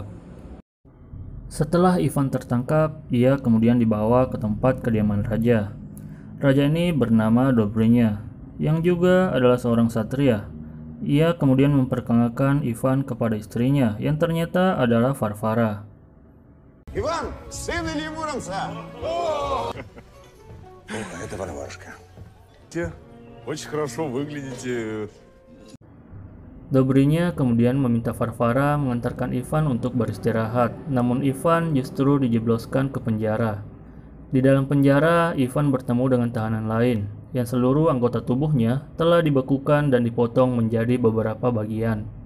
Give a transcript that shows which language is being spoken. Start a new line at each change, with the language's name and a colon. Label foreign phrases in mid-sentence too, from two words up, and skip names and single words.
Indonesian: Setelah Ivan tertangkap, ia kemudian dibawa ke tempat kediaman raja. Raja ini bernama Dobrynya, yang juga adalah seorang satria. Ia kemudian memperkenalkan Ivan kepada istrinya, yang ternyata adalah Farfara.
Russian: Иван, сын Ильи Муромца! Это Варварушка. Очень хорошо выглядите.
Indonesian: Dobrynya kemudian meminta Farfara mengantarkan Ivan untuk beristirahat, namun Ivan justru dijebloskan ke penjara. Di dalam penjara, Ivan bertemu dengan tahanan lain, yang seluruh anggota tubuhnya telah dibekukan dan dipotong menjadi beberapa bagian.